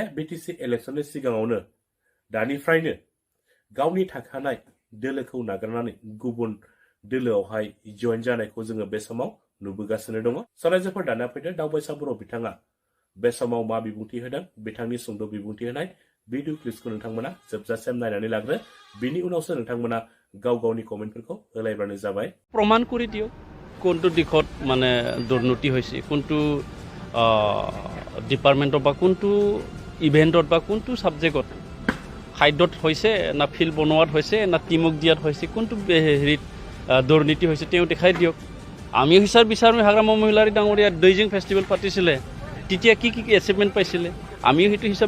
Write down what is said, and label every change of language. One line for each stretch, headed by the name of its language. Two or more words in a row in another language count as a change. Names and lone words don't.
Bodo: BTC इलेक्शननि सिगाङावनो दानिफ्रायनो गावनि थाखानाय दोलोखौ नागारनानै गुबुन दोलोआवहाय जइन जानायखौ जोङो बे समाव नुबोगासिनो दङ रायजोफोर दाना फैदो दावबायसा बर' बिथाङा बे समाव मा बिबुंथि होदों बिथांनि सुंद' बिबुंथि होनाय
English: video clips
Bodo: नोंथांमोना जोबजासिम नायनानै लाग्रो बिनि उनावसो नोंथांमोना गावनि कमेन्टफोरखौ होलायबानो जाबाय
Assamese: प्रमाण কৰি দিয়ক কোনটো দিশত মানে দুৰ্নীতি হৈছে কোনটো ডিপাৰ্টমেণ্টত বা কোনটো ইভেণ্টত বা কোনটো সাবজেক্টত খাদ্যত হৈছে না ফিল্ড বনোৱাত হৈছে না টিমক দিয়াত হৈছে কোনটো হেৰিত দুৰ্নীতি হৈছে তেওঁ দেখাই দিয়ক আমি হিচাপ বিচাৰোঁ হাগ্ৰাম মহিলাৰী ডাঙৰীয়া দৈজিং ফেষ্টিভেল পাতিছিলে তেতিয়া কি এচিভমেণ্ট পাইছিলে আমিও সেইটো হিচাপ